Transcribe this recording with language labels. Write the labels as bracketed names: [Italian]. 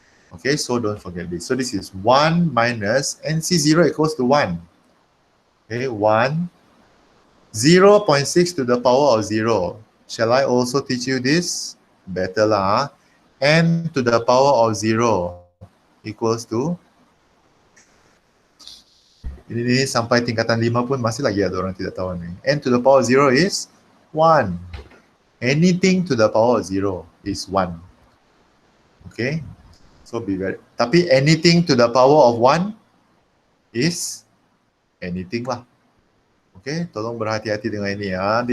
[English] Okay, so don't forget this. So this is 1 minus NC0 equals to 1. Okay, 1. 0.6 to the power of 0. Shall I also teach you this? Better lah. N to the power of 0 equals to, [Malay] ini sampai tingkatan 5 pun masih lagi ada orang tidak tahu ni. [English] N to the power of 0 is 1. Anything to the power of 0 is 1. Okay, so be very, tapi anything to the power of 1 is anything lah. [Malay] Okay, tolong berhati-hati dengan ini ya.